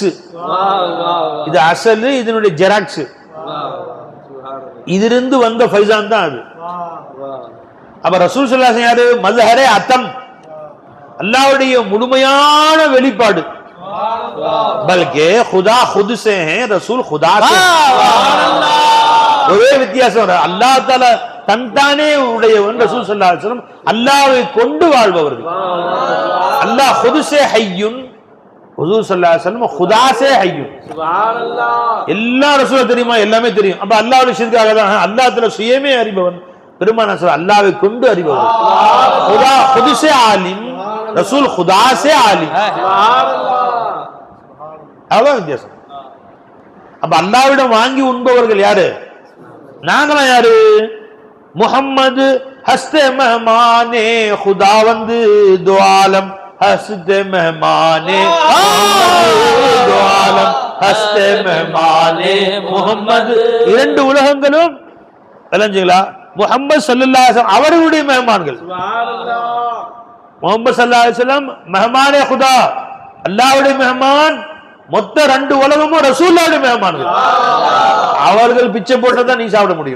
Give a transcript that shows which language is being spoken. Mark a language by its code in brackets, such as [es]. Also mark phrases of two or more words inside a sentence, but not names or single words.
[ta] இது அசல், இதனுடைய ஜெராக்ஸ். இதிலிருந்து வந்த ஃபைசான் தான் அது. அப்ப ரசூல் [ar] صلى الله عليه وسلم [ta] யாரு? [ur] مظہرِ اتم, [ta] அல்லாஹ்வுடைய முழுமையான வெளிப்பாடு. [ur] بلکہ خدا خود سے ہیں، رسول خدا سے. [ta] ஒரே வித்தியாசம், [ar] الله تعالى [ta] தன்தானே உடையவன், ரசூல் [ar] صلى الله عليه وسلم [ta] அல்லாஹ்வை கொண்டு வாழ்பவர்கள். [ur] اللہ خود سے حی حضور [ar] صلى الله عليه وسلم [ur] خدا سے حیّ. [ta] சுப்ஹானல்லாஹ். எல்லா ரசூலுக்கு தெரியுமா? எல்லாமே தெரியும். அப்ப அல்லாஹ்வுடைய ஷிர்காக தான் அல்லாஹ்வுல சுயமே அறிபவன். பெருமானார் ஸல்லல்லாஹு அல்லாஹ்வை கொண்டு அறிபவன். [ur] خدا خود سے عالم، رسول خدا سے عالم. [ta] சுப்ஹானல்லாஹ். அவ்வளவு வித்தியாசம். அப்ப அல்லாஹ்விடம் வாங்கி உண்பவர்கள் யாரு? நாங்களாம் யாரு? [fa] محمد هست مهمان خدا வந்து دو عالم هست مهمان دو عالم هست مهمان محمد. [ta] இரண்டு உலகங்களும் விளங்குங்களா? முஹம்மது [ar] صلى الله عليه وسلم [ta] அவர்களுடைய மெஹமான்கள். சுப்ஹானல்லாஹ். முஹம்மது [ar] صلى الله عليه وسلم [ur] مہمانِ خدا, [ta] அல்லாஹ்வுடைய மெஹமான். மொத்த ரெண்டு உலகமும் ரசூலுல்லாஹ்வுடைய மெஹமான்கள். அவர்கள் பிச்சை போட்டதான் நீ சாப்பிட முடியும்.